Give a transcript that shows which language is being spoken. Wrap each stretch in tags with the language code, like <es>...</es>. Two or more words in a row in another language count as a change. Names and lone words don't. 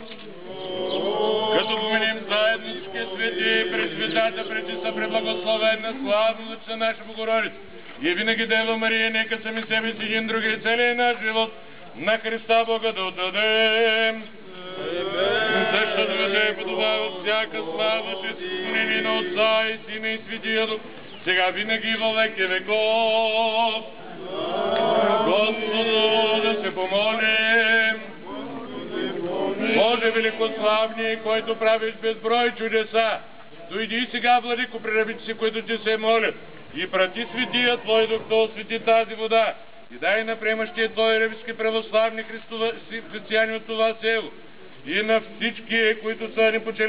<bg>Като поменим заедно всички свети, пред светата, пречиста, преблагословена, славна наша Богородица. И винаги Дева Мария, нека сами себе си един други и целият наш живот на Христа Бога да отдадем. Защото Тебе подобава всяка слава, че си склонени на Отца и Сина и Светия Дух, сега винаги във веки веков. Господу да се помолим. Боже великославни, който правиш безброй чудеса, дойди сега, владико, при рабите си, които Ти се молят, и прати светия Твой Дух да освети тази вода, и дай на приемащия Твои рабски православни християни от това село, и на всички, които са ни почели</bg>